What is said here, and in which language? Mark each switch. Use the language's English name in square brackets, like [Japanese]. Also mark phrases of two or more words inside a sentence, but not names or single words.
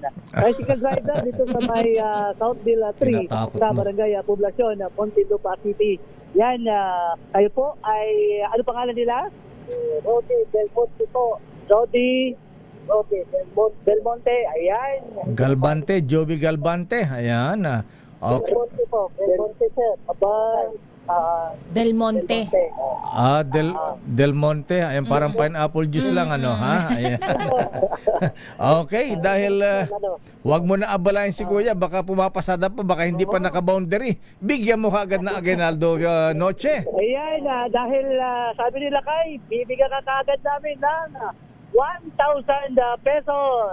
[Filipino] Tricycle driver dito sa may Southville 3 sa Barangay Poblacion, Muntinlupa City. Yan, kayo po ay, ano pangalan nila? Rodi Del Monte po. Rodi Del Monte, ayan. Galbante, Joby Galbante, ayan. Okay. Del Monte po, Del Monte sir. Del Monte. Del Monte, ayan, parang [English] pineapple juice [Filipino] lang, ha? Ayan. Okay, dahil wag mo na abalain si Kuya, baka pumapasada pa, baka hindi pa naka-boundary. Bigyan mo kaagad na aginaldo, Noche. Ayan, dahil sabi nila kay, bibigyan ka kaagad namin ng 1,000 pesos.